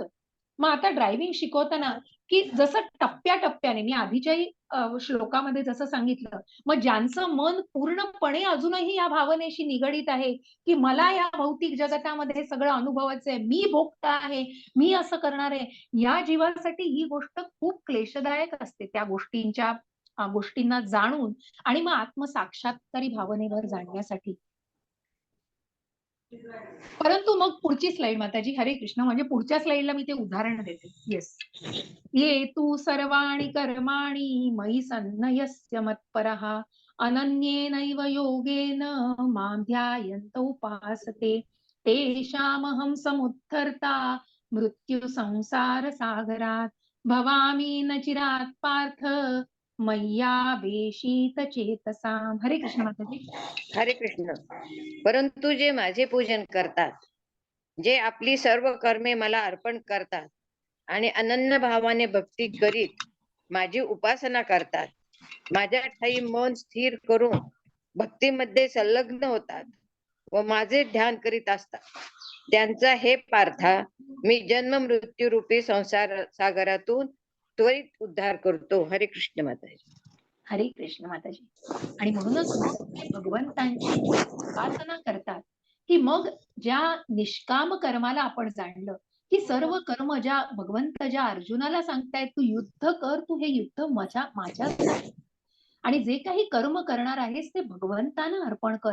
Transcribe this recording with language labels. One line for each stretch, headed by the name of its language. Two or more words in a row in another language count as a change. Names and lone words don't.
Marathi: मग आता ड्रायव्हिंग शिकवताना की जसं टप्प्याटप्प्याने मी आधीच्याही श्लोकामध्ये जसं सांगितलं, मग ज्यांचं मन पूर्णपणे अजूनही या भावनेशी निगडीत आहे की मला या भौतिक जगतामध्ये सगळं अनुभवायचं आहे, मी भोगता आहे, मी असं करणार आहे, या जीवासाठी ही गोष्ट खूप क्लेशदायक असते. त्या गोष्टींना जाणून आणि मग आत्मसाक्षात्कारी भावनेवर जाणण्यासाठी. परंतु मग पुढची स्लाइड माताजी, हरे कृष्ण, म्हणजे पुढच्या स्लाइडला मी ते उदाहरण देते. येस.
Sanskrit: ये तू सर्वाणि कर्माणि मयि सन्न्यस्य मत्परः अनन्येनैव योगेन मां ध्यायन्त उपासते तेषामहं समुद्धर्ता मृत्यु संसार सागरात भवामि न चिरात् पार्थ मय्यावेशित चेतसाम.
Marathi: हरे कृष्ण माताजी. हरे कृष्ण. परंतु जे माझे पूजन करतात, जे आपली सर्व कर्मे मला अर्पण करतात आणि अनन्य भावाने भक्ती करीत माझी उपासना करतात, माझ्या ठायी मन स्थिर करून भक्तीमध्ये संलग्न होतात व माझे ध्यान करीत असतात, त्यांचा हे पार्था मी जन्म मृत्यू रूपी संसार सागरातून त्वरित उद्धार करतो. हरे कृष्ण माताजी. हरे कृष्ण माताजी. आणि म्हणूनच मग ते भगवंतांची उपासना करतात की मग ज्या निष्काम कर्माला आपण जाणलं की सर्व कर्म ज्या भगवंत ज्या अर्जुनाला सांगतायत, तू युद्ध कर, तू हे युद्ध माझ्यासाठी, आणि जे काही कर्म करणार आहेस ते भगवंतांना अर्पण कर.